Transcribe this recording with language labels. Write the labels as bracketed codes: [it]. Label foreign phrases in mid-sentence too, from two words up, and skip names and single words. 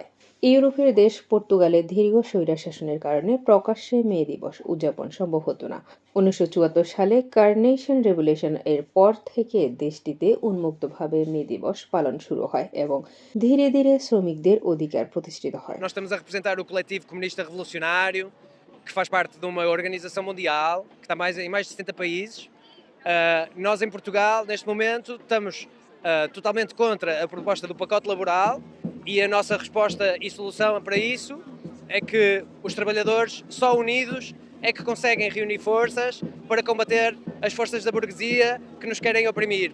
[bn] ইউরোপের দেশ পর্তুগালে দীর্ঘ স্বৈরশাসনের কারণে প্রকাশ্যে মে দিবস উদযাপন সম্ভব হতো না। 1974 সালে কার্নেশন রেভলিউশন এর পর থেকে দেশটিতে উন্মুক্তভাবে মে দিবস পালন শুরু হয় এবং ধীরে ধীরে শ্রমিকদের অধিকার প্রতিষ্ঠিত হয়। [pt] Nós estamos a representar o Coletivo Comunista Revolucionário, que faz parte de uma organização mundial, que está em mais de 70 países. Nós, em Portugal, neste momento, estamos totalmente contra a proposta do pacote laboral e a nossa resposta e solução para isso é que os trabalhadores, só unidos, é que conseguem reunir forças para combater as forças da burguesia que nos querem oprimir.